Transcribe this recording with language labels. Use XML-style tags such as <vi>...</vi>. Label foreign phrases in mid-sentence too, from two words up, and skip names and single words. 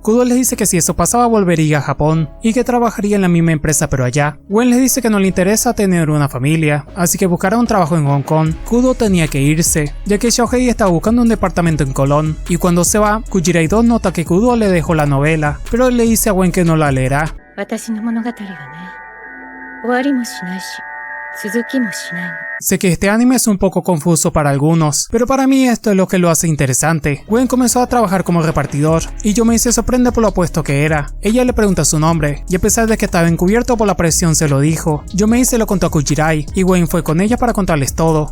<es>Kudo les dice que si eso pasaba volvería a Japón y que trabajaría en la misma empresa pero allá. Gwen les dice que no le interesa tener una familia, así que buscará un trabajo en Hong Kong. Kudo tenía que irse, ya que Xiaohei estaba buscando un departamento en Colón, y cuando se va, Kujirai 2 nota que Kudo le dejó la novela, pero le dice a Gwen que no la leerá.</es> <ja>私の物語はね、終わりもしないし、続きもしないの。</ja> <es>Sé que este anime es un poco confuso para algunos, pero para mí esto es lo que lo hace interesante. Gwen comenzó a trabajar como repartidor, y Yomei se sorprende por lo opuesto que era. Ella le pregunta su nombre, y a pesar de que estaba encubierto por la presión se lo dijo. Yomei se lo contó a Kujirai, y Gwen fue con ella para contarles todo.</es>